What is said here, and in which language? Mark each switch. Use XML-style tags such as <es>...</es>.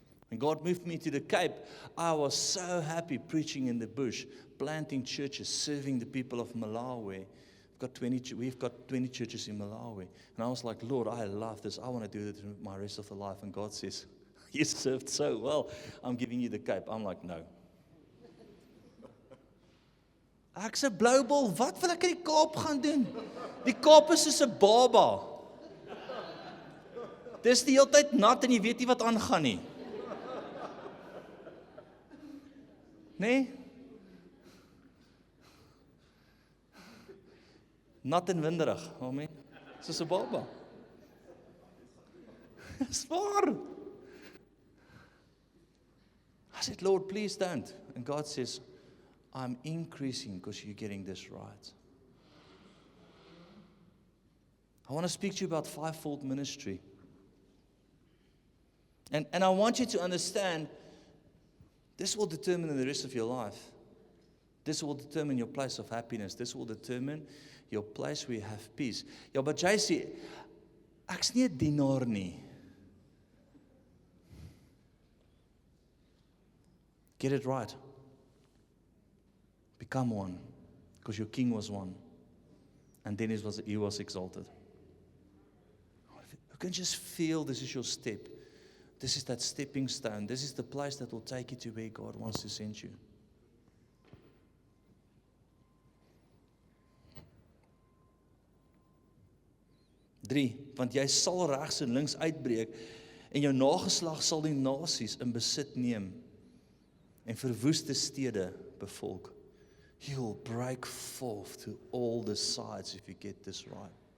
<en>When God moved me to the Cape, I was so happy preaching in the bush, planting churches, serving the people of Malawi. We've got 20 churches in Malawi. And I was like, Lord, I love this. I want to do it my rest of the life. And God says, you served so well. I'm giving you the Cape. I'm like, no.</en> <af>Ek sê Bloubol, wat wil ek in die Kaap gaan doen? Die Kaap is soos 'n baba. Dis die hele tyd nat en jy weet nie wat aangaan nie. Nee? Nat en winderig, amen. Soos 'n baba. Dis waar.</af> <en>I said, Lord, please don't. And God says, I'm increasing because you're getting this right. I want to speak to you about fivefold ministry. And I want you to understand, this will determine the rest of your life. This will determine your place of happiness. This will determine your place where you have peace.</en> <af>Ja, but jy sê, ek's nie 'n dienaar nie.</af> <en>Get it right. Become one. Because your king was one. And then he was exalted. You can just feel this is your step. This is that stepping stone. This is the place that will take you to where God wants to send you.</en> <af>Drie, want jy sal regs en links uitbreek en jou nageslag sal die nasies in besit neem en verwoeste stede bevolk.</af> <en>You will break forth to all the sides if you get this right.</en>